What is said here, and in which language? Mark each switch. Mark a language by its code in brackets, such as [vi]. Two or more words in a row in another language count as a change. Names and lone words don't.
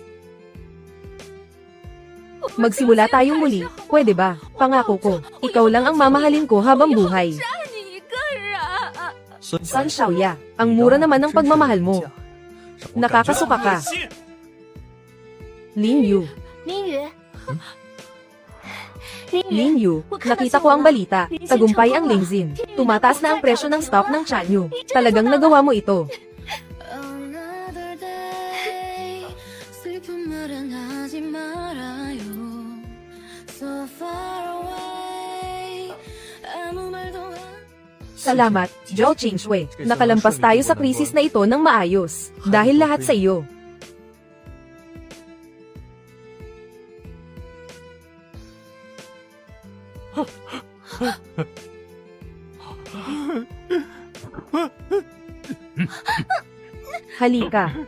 [tl] Magsimula tayong muli, pwede ba? Pangako ko, ikaw lang ang mamahalin ko habang buhay. San Xiaoya, ang mura naman ng pagmamahal mo. Nakakasuka ka. Lin Yu, 林雨， nakita ko ang balita. Tagumpay ang Lingzin. Tumataas na ang presyo ng stock ng Chanyu. Talagang nagawa mo ito. [en] Another day, [ko] 슬픈 말은 하지 말아요. [en] So far away, [ko] 아무 말도 안. [tl] Salamat, Zhao Qingshui. Nakalampas tayo sa krisis na ito ng maayos. Dahil lahat sa iyo. Halika.